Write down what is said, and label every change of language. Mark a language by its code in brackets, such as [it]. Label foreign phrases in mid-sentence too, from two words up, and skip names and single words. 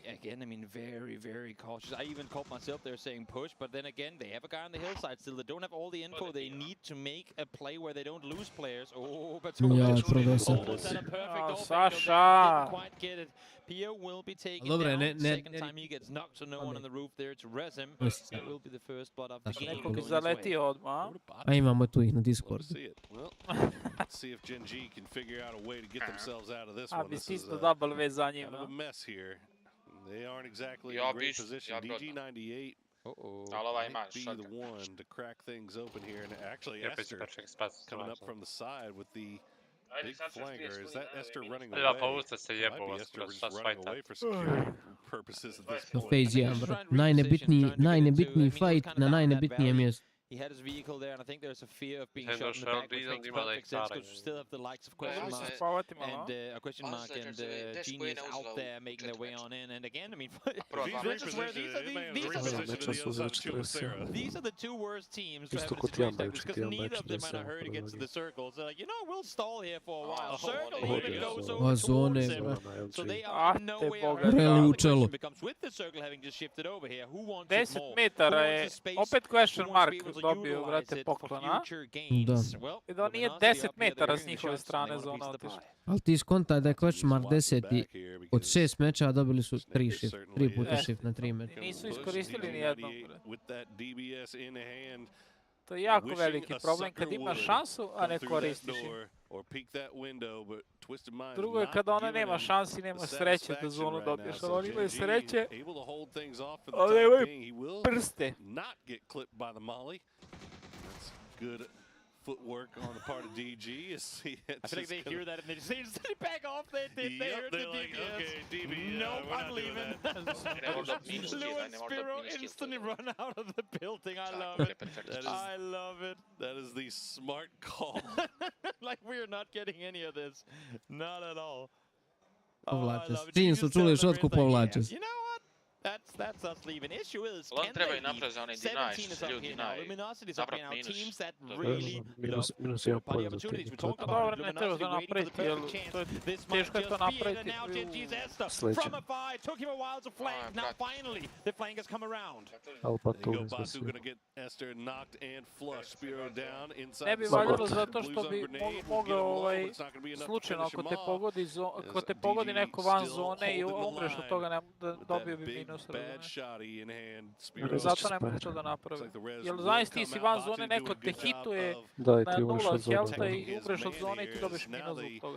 [en] Again, I mean, very cautious. I even caught myself there saying push, but then again, they have a guy on the hillside still. They don't have all the info. They need to make a play where they don't lose players. Oh, but almost had a perfect Sasha didn't quite get it. Pio will be taken down. Second time he gets knocked, so no one on the roof there to res him. That will be the first blood of the game. [bs] Imamo tu ih na Discord. [en] Let's see if Gen G can figure out a way to get themselves out of this one. This is kind of a mess here. They aren't exactly in a great position. DG98 might be the one to crack things open here. And actually, Esther coming up from the side with the big flanker. Is that Esther running away? Might be Esther just running away for security purposes at this point. [bs] Najnebitniji fight na najnebitnijem mjestu. [en] He had his vehicle there, and I think there's a fear of being shot in the back, which makes perfect sense, because we still have the likes of Question Mark and Genius out there making their way on in. And again, I mean, these are the two worst teams to have a situation like this, because neither of them are in a hurry to get to the circle. So like, you know, we'll stall here for a while. Circle even goes over towards him, so they are in no way out. The question becomes, with the circle having just shifted over here, who wants it more? [bs] 10 metara je opet Question Mark dobio, brate, poklona. I da nije 10 metara s njihove strane zona otišla. Ali ti skontaj da je Question Mark 10. Od 6 mečeva dobili su 3 shift. 3 puta shift na 3 metra. Nisu iskoristili ni jednog. To je jako veliki problem kad imaš šansu, a ne koristiš je. Drugo je kada ona nema šansi, nema sreće da zonu dobiješ. Ali oni imaju sreće, ali nemaju prste. [en] Footwork on the part of DG. I feel like they hear that and they just back off. They heard the DBS. Okay, DBS. Nope, I'm leaving. Lewin Spiro instantly run out of the building. I love it. I love it. That is the smart call. Like we are not getting any of this. Not at all. [bs] Povlače se. Čim su čuli šotku, povlače se. [en] You know what? That's us leaving. Issue is, can they leave? 17 is up here now. Luminosity is up here now. Teams that really love plenty of opportunities. We talked about it. Luminosity waiting for the perfect chance. This might just be it. And now Genji's Esther from a fight. Took him a while to flank. Now finally, the flank has come around. Batu gonna get Esther knocked and flushed. Spiro down inside. [bs] Ne bi valjalo zato što bi mogao slučajno ako te pogodi neko van zone i umreš od toga da dobio bi minus. Zato ne mogu to da napravi. Jer znaš ti si van zone, neko te hituje na 0 helta i umreš od zone i ti dobiš minus zbog toga.